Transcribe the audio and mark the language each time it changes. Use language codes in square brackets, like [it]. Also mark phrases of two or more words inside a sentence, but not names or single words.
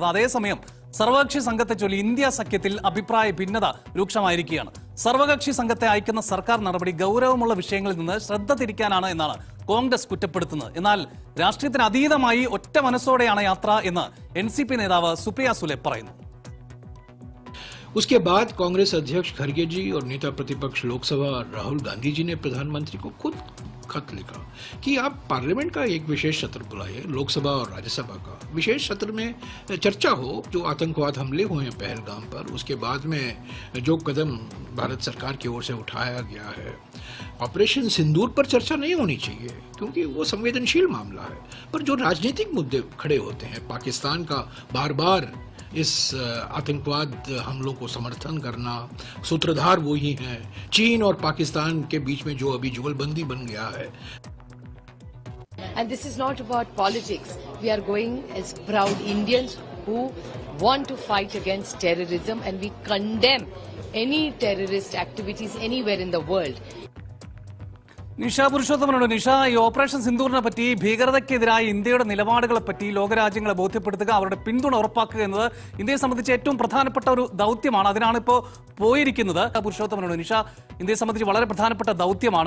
[ml] അതേസമയം സർവകക്ഷി സംഘത്തെ ചൊല്ലി ഇന്ത്യ സഖ്യത്തിൽ അഭിപ്രായ ഭിന്നത രൂക്ഷമായിരിക്കുകയാണ്. സർവകക്ഷി സംഘത്തെ അയക്കുന്ന സർക്കാർ നടപടി ഗൗരവമുള്ള വിഷയങ്ങളിൽ നിന്ന് ശ്രദ്ധ തിരിക്കാനാണ് എന്നാണ് കോൺഗ്രസ് കുറ്റപ്പെടുത്തുന്നത്. എന്നാൽ രാഷ്ട്രീയത്തിന് അതീതമായി ഒറ്റ മനസ്സോടെയാണ് യാത്ര എന്ന് NCP നേതാവ് സുപ്രിയ സുലെ പറയുന്നു. [hi] उसके बाद कांग्रेस अध्यक्ष खड़गे जी और नेता प्रतिपक्ष लोकसभा राहुल गांधी जी ने प्रधानमंत्री को खुद खत लिखा कि आप पार्लियामेंट का एक विशेष सत्र बुलाइए, लोकसभा और राज्यसभा का विशेष सत्र में चर्चा हो जो आतंकवाद हमले हुए हैं पहलगाम पर, उसके बाद में जो कदम भारत सरकार की ओर से उठाया गया है। ऑपरेशन सिंदूर पर चर्चा नहीं होनी चाहिए क्योंकि वो संवेदनशील मामला है, पर जो राजनीतिक मुद्दे खड़े होते हैं, पाकिस्तान का बार बार इस आतंकवाद हमलों को समर्थन करना, सूत्रधार वो ही हैं, चीन और पाकिस्तान के बीच में जो अभी जुगलबंदी बन गया है. [en] And this is not about politics. We are going as proud Indians who want to fight against terrorism, and we condemn any terrorist activities anywhere in the world. [ml] നിഷ പുരുഷോത്തമനോട്, നിഷ, ഈ ഓപ്പറേഷൻ സിന്ദൂറിനെ പറ്റി, ഭീകരതയ്ക്കെതിരായ ഇന്ത്യയുടെ നിലപാടുകളെ പറ്റി ലോകരാജ്യങ്ങളെ ബോധ്യപ്പെടുത്തുക, അവരുടെ പിന്തുണ ഉറപ്പാക്കുക എന്നത് ഇന്ത്യയെ സംബന്ധിച്ച് ഏറ്റവും പ്രധാനപ്പെട്ട ഒരു ദൗത്യമാണ്. അതിനാണ് ഇപ്പോൾ പോയിരിക്കുന്നത്. പുരുഷോത്തമനോട്, നിഷ, ഇന്ത്യയെ സംബന്ധിച്ച് വളരെ പ്രധാനപ്പെട്ട ദൗത്യമാണ്.